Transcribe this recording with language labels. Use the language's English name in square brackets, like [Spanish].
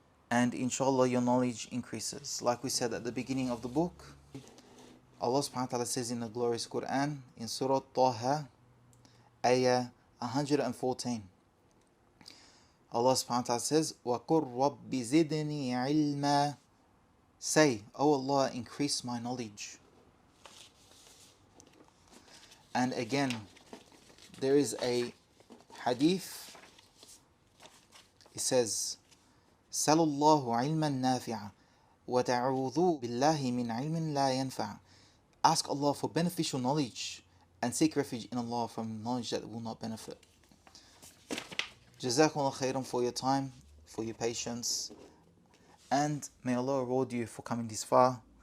[English] And inshallah your knowledge increases. Like we said at the beginning of the book, Allah subhanahu wa ta'ala says in the glorious Quran, in Surah Taha, ayah 114, Allah subhanahu wa ta'ala says, [Arabic] وَقُرْ رَبِّ زِدْنِي عِلْمًا. [English] Say, O Allah, increase my knowledge. And again, there is a hadith. It says, [Arabic] سَلُ اللَّهُ عِلْمًا نَافِعًا وَتَعُوذُوا بِاللَّهِ مِنْ عِلْمٍ لَا يَنْفَعًا. [English] Ask Allah for beneficial knowledge and seek refuge in Allah from knowledge that will not benefit. [Arabic] Jazakumullah khairan [English] for your time, for your patience, and may Allah reward you for coming this far.